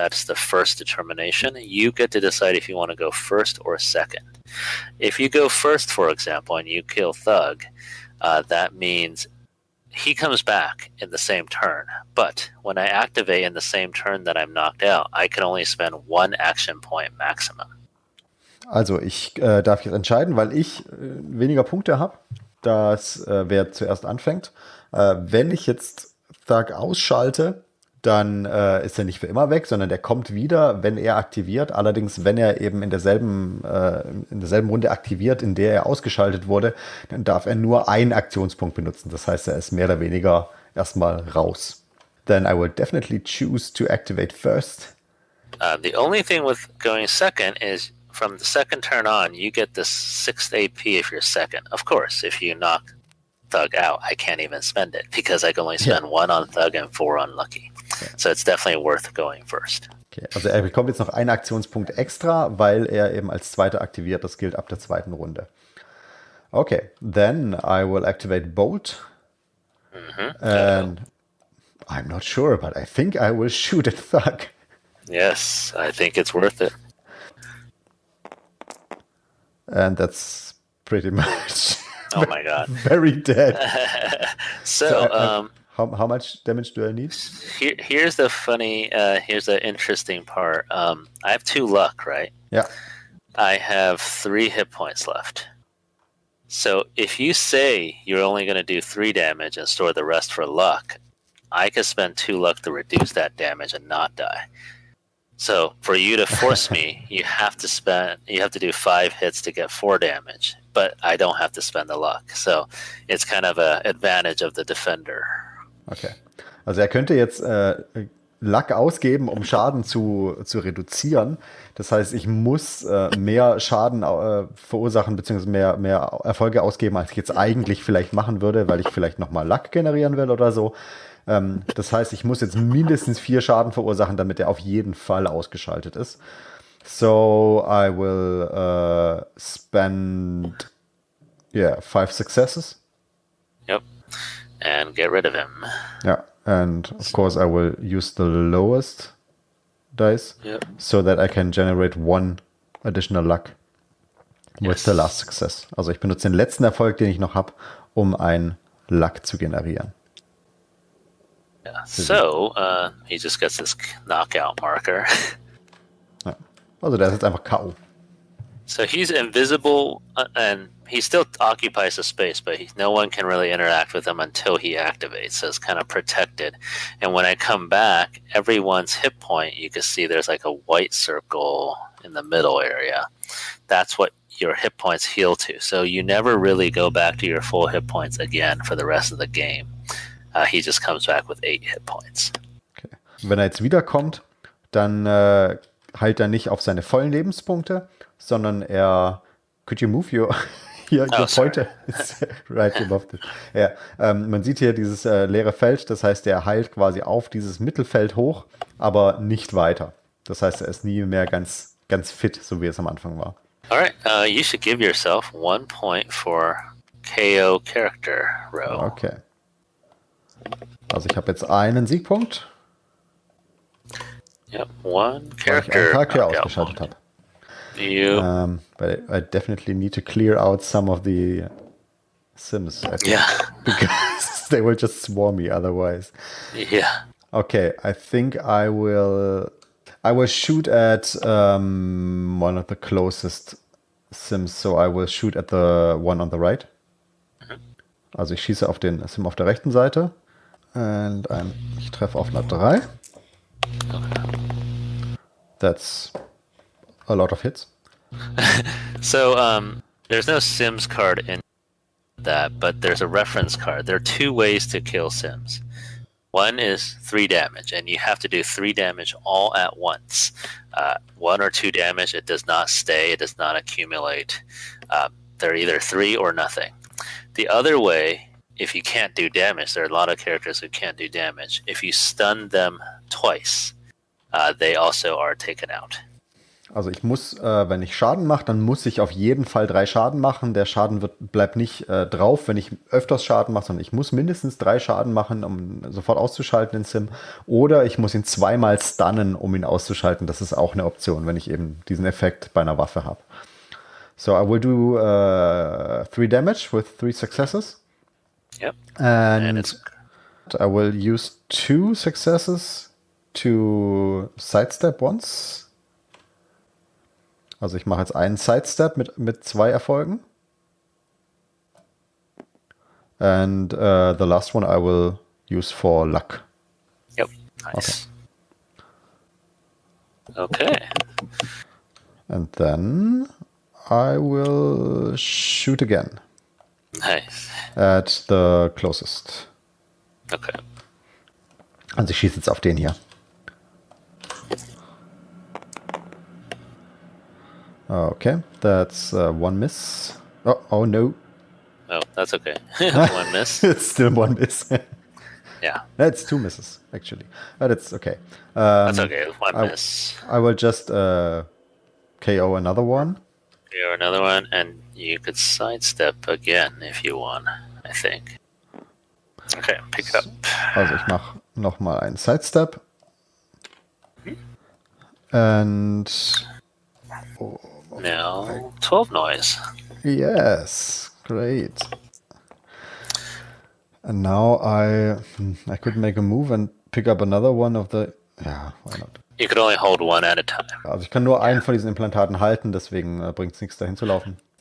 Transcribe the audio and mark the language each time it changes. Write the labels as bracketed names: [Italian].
[English] That's the first determination. You get to decide if you want to go first or second. If you go first, for example, and you kill Thug, that means he comes back in the same turn. But when I activate in the same turn that I'm knocked out, I can only spend 1 action point maximum. [German] Also ich darf jetzt entscheiden, weil ich weniger Punkte habe, dass wer zuerst anfängt. Wenn ich jetzt Thug ausschalte, dann ist er nicht für immer weg, sondern der kommt wieder, wenn er aktiviert. Allerdings, wenn er eben in derselben Runde aktiviert, in der er ausgeschaltet wurde, dann darf er nur einen Aktionspunkt benutzen. Das heißt, er ist mehr oder weniger erstmal raus. [English] then I will definitely choose to activate first. The only thing with going second is from the second turn on, you get the 6th AP if you're second. Of course, if you knock Thug out, I can't even spend it because I can only spend 1 on Thug and 4 on Lucky. Okay. So it's definitely worth going first. [German] Okay, also er bekommt jetzt noch einen Aktionspunkt extra, weil er eben als Zweiter aktiviert. Das gilt ab der zweiten Runde. [English] Okay, then I will activate Bolt. And I'm not sure, but I think I will shoot at Thug. Yes, I think it's worth it. And that's pretty much Oh my god. very dead. So, how much damage do I need? here's the funny, here's the interesting part. I have 2 luck, right? Yeah. I have 3 hit points left. So if you say you're only going to do 3 damage and store the rest for luck, I could spend 2 luck to reduce that damage and not die. So for you to force me, you have to do 5 hits to get 4 damage, but I don't have to spend the luck. So it's kind of an advantage of the defender. Okay. [German] Also er könnte jetzt Luck ausgeben, um Schaden zu reduzieren. Das heißt, ich muss mehr Schaden verursachen, beziehungsweise mehr Erfolge ausgeben, als ich jetzt eigentlich vielleicht machen würde, weil ich vielleicht nochmal Luck generieren will oder so. Das heißt, ich muss jetzt mindestens 4 Schaden verursachen, damit er auf jeden Fall ausgeschaltet ist. [English] So I will spend 5 successes. Yep. And get rid of him. Yeah, and of course I will use the lowest dice so that I can generate 1 additional luck with the last success. [German] Also ich benutze den letzten Erfolg, den ich noch habe, um ein Luck zu generieren. [English] Yeah. So he just gets this knockout marker. [German] Ja. Also der ist jetzt einfach K.O. [English] So he's invisible and he still occupies the space, but no one can really interact with him until he activates. So it's kind of protected. And when I come back, everyone's hit point, you can see there's like a white circle in the middle area. That's what your hit points heal to. So you never really go back to your full hit points again for the rest of the game. He just comes back with 8 hit points. Okay. [German] Wenn er jetzt wiederkommt, dann heilt er nicht auf seine vollen Lebenspunkte, sondern er... [English] Could you move your pointer? It's right above this. [German] Ja, man sieht hier dieses leere Feld, das heißt, er heilt quasi auf dieses Mittelfeld hoch, aber nicht weiter. Das heißt, er ist nie mehr ganz fit, so wie es am Anfang war. [English] Alright, you should give yourself 1 point for KO character row. Okay. [German] Also ich habe jetzt einen Siegpunkt. [English] Yep, 1 character. [German] Weil ich einen Charakter ausgeschaltet habe. [English] But I definitely need to clear out some of the Sims. I think, because they will just swarm me otherwise. Yeah. Okay, I think I will shoot at one of the closest Sims. So I will shoot at the one on the right. [German] Also ich schieße auf den Sim auf der rechten Seite. Und ich treffe auf eine 3. [English] That's a lot of hits. So there's no Sims card in that, but there's a reference card. There are 2 ways to kill Sims. One is 3 damage, and you have to do 3 damage all at once. 1 or 2 damage, it does not stay, it does not accumulate. They're either 3 or nothing. The other way, if you can't do damage, there are a lot of characters who can't do damage. If you stun them twice, they also are taken out. [German] Also ich muss, wenn ich Schaden mache, dann muss ich auf jeden Fall 3 Schaden machen. Der Schaden bleibt nicht drauf, wenn ich öfters Schaden mache, sondern ich muss mindestens 3 Schaden machen, um sofort auszuschalten, den Sim. Oder ich muss ihn 2-mal stunnen, um ihn auszuschalten. Das ist auch eine Option, wenn ich eben diesen Effekt bei einer Waffe habe. [English] So I will do 3 damage with 3 successes. Yep. And I will use 2 successes to sidestep once. [German] Also ich mache jetzt einen Sidestep mit 2 Erfolgen. [English] And the last one I will use for luck. Yep. Nice. Okay. And then I will shoot again. Nice. At the closest. Okay. [German] Also ich schieße jetzt auf den hier. [English] Okay, that's one miss. Oh no. Oh, that's okay. One miss. It's still one miss. Yeah, That's two misses, actually. But it's okay. that's okay. One miss. I will just KO another one. Here, another one, and you could sidestep again if you want, I think. Okay, pick it up. [German] Also ich mache nochmal einen Sidestep. [English] And Now, 12 noise. yes, great. And now I could make a move and pick up another one of the... [German] Ja, [English] why not? You could only hold one at a time. [German] Also ich kann nur einen von diesen Implantaten halten, deswegen bringt es nichts dahin zu laufen.